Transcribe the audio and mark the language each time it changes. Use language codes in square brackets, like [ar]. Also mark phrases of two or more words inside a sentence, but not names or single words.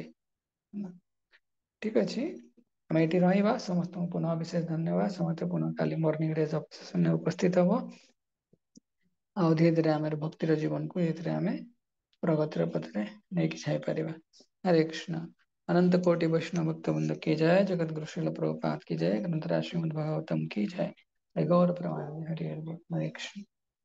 [or] ଠିକ ଅଛି, ଆମେ ଏଠି ରହିବା। ସମସ୍ତଙ୍କୁ ପୁନଃ ବିଶେଷ ଧନ୍ୟବାଦ। ସମସ୍ତେ ପୁନଃ କାଲି ମର୍ଣ୍ଣିଂରେ ସେସନରେ ଉପସ୍ଥିତ ହବ। ଆଉ ଧୀରେ ଧୀରେ ଆମର ଭକ୍ତିର ଜୀବନକୁ ଏଥିରେ ଆମେ ପ୍ରଗତିର ପଥରେ ନେଇକି ଯାଇପାରିବା। ହରେ କୃଷ୍ଣ। [hi] अनंत कोटि वैष्णव भक्त वृंद की जय। जगत गुरु श्रील प्रभुपाद की जय। ग्रंथराज श्रीमद् भागवतम की जय। गौर प्रमाण हरि हरि हरे कृष्ण।